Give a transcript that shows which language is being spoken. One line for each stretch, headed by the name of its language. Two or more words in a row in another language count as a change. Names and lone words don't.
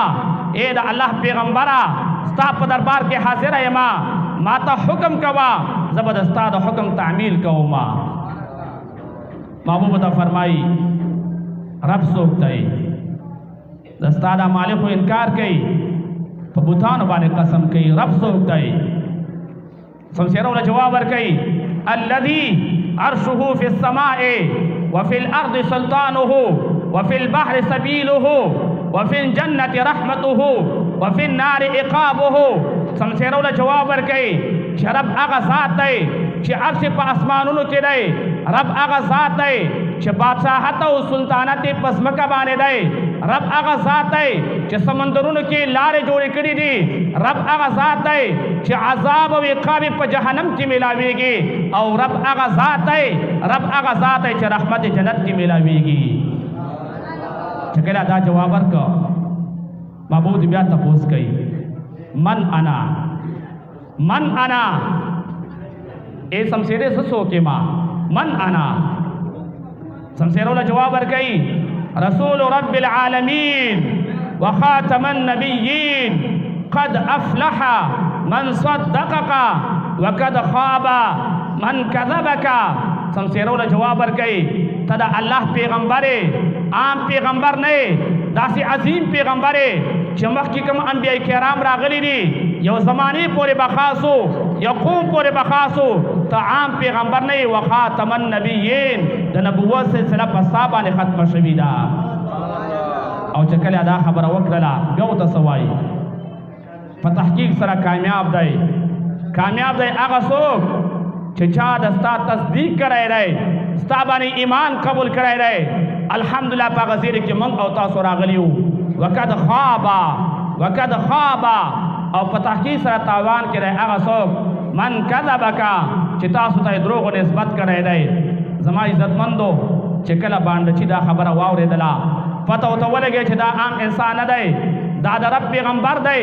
Pashto: اے د الله پیغمبره ستا په دربار کې حاضر یم، ما ته حکم کوا زه به د ستا د حکم تعمیل کوم. محبوب ته فرمایي رب څوک دی؟ د ستا د مالک انکار کوي، په بوتانو باندې قسم کوي، رب څوک دی؟ څمڅیره له جواب ورکوي
Arabic: الذي عرشه في السماء وفي الأرض سلطانه وفي البحر سبيله وفي الجنة رحمته وفي النار عقابه.
Pashto: څمڅیره له جواب ورکوي چې رب هغه ذات دی چې عرش په اسمانونو کې دی، رب هغه ذات دی چې بادشاہت او سلطانت په ځمکه باندې دی، رب هغه ذات دی چې سمندرونو کې لارې جوړې کړې دي، رب هغه ذات دی چې عذاب او عقاب په جهنم کې ملاويږي، او رب هغه ذات دی، رب هغه ذات دی چې رحمت جنت کې ملاويږي. چې کله دا جواب ورکړ محبوب بیا تپوس کوي
Arabic: من انا من انا،
Pashto: اے څمڅیرې زه څوک یم؟
Arabic: من انا.
Pashto: څمڅیره له جواب ورکوي
Arabic: رسول رب العالمین وخاتم النبیین قد افلح من صدقك وقد خاب من كذبك.
Pashto: څمڅیره له جواب ورکوي ته د الله پیغمبر، عام پیغمبر نه، داسې عظیم پیغمبر چې مخکې کوم انبیاء کرام راغلي دي، یو زمانې پورې به خاص وو، یو قوم پورې به خاص وو، ته عام پیغمبر نه یې.
Arabic: وخاتم النبیین
Pashto: د نبوت سلسله په ستا باندې ختمه شوې ده. او چې کله دا خبره وکړله بیا ورته څه وایي؟ په تحقیق سره کامیاب دی، کامیاب دی هغه څوک چې چا د ستا تصدیق کړی دی، ستا باندې ایمان قبول کړی دی. الحمدلله په هغه زیرې کې موږ او تاسو راغلي وو.
Arabic: وقد خابا وقد خابا،
Pashto: او په تحقیق سره تاوان کې دی هغه څوک
Arabic: من کذبک
Pashto: چې تاسو ته دروغ نسبت کړی دی. زما عزتمندو چې کله باندې دا خبره واورېدله پته ورته ولګي چې دا عام انسان نه دی، دا د رب پیغمبر دی.